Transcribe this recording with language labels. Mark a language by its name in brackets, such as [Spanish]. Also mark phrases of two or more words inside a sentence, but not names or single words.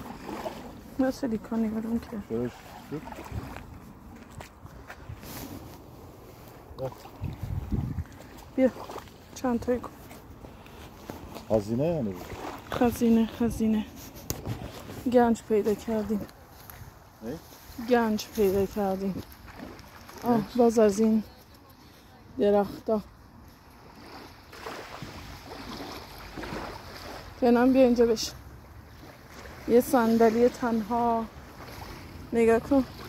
[Turkish] Nasıl yıkanıyorum ki? Şöyle sür. Bir çantayı koy. Hazine yani bu. [Persian] Hazine. Genç پیدا کردیم. [Turkish] Ne? [Persian] گنج پیدا کردیم. باز از این درختا. کنان بیا اینجا بشین. یه صندلی تنها. نگاه کن.